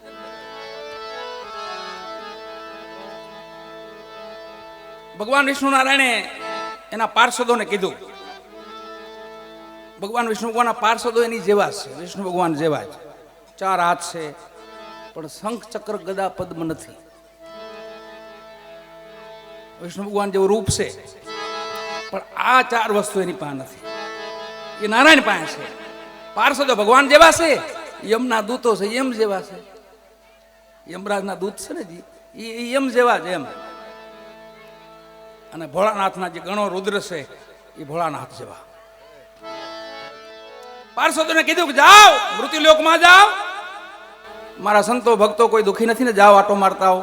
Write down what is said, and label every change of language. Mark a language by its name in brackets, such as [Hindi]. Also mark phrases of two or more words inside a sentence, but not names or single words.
[Gujarati] ભગવાન વિષ્ણુ નારાયણે એના પાર્ષદોને કીધું, ભગવાન વિષ્ણુ ભગવાન પાર્ષદો એની જેવા છે, વિષ્ણુ ભગવાન જેવા જ. 4 હાથ છે પણ શંખ ચક્ર ગદા પદ્મ નથી. વિષ્ણુ ભગવાન જેવું રૂપ છે પણ આ 4 વસ્તુ એની પાસે નથી. એ નારાયણ પાસે છે. પાર્ષદો ભગવાન જેવા છે, યમના દૂતો છે યમ જેવા છે. યમરાજના દૂત છે ને જી એ યમ જેવા જ એમ. અને ભોળાનાથના જે ગણો રુદ્ર છે એ ભોળાનાથ જેવા. [Hindi] पार्षदों ने कीधुं कि जाओ मृत्युलोक में जाओ, [Gujarati] મારા સંતો ભક્તો કોઈ દુખી નહીં ને, જાઓ આટો મારતા હો.